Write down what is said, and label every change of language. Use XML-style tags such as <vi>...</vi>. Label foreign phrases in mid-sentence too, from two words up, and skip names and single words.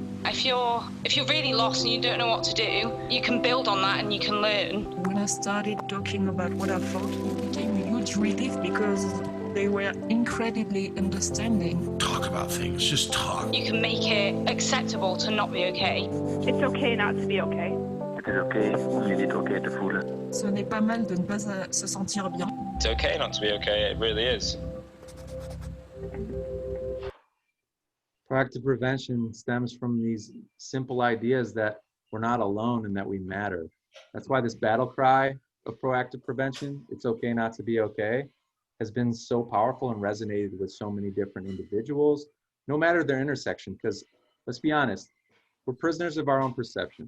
<en>If you're really lost and you don't know what to do, you can build on that and you can learn. When I started talking about what I felt, it became a huge relief because they were incredibly understanding. Talk about things, just talk. You can make it acceptable to not be okay. It's okay not to be okay.</en> <nl>Het is oké om je niet oké te voelen.</nl> <fr>Ce n'est pas mal de ne pas se sentir bien.</fr> <en>It's okay not to be okay, it really is. Proactive prevention stems from these simple ideas that we're not alone and that we matter. That's why this battle cry of proactive prevention, it's okay not to be okay, has been so powerful and resonated with so many different individuals, no matter their intersection, because let's be honest, we're prisoners of our own perception.</en>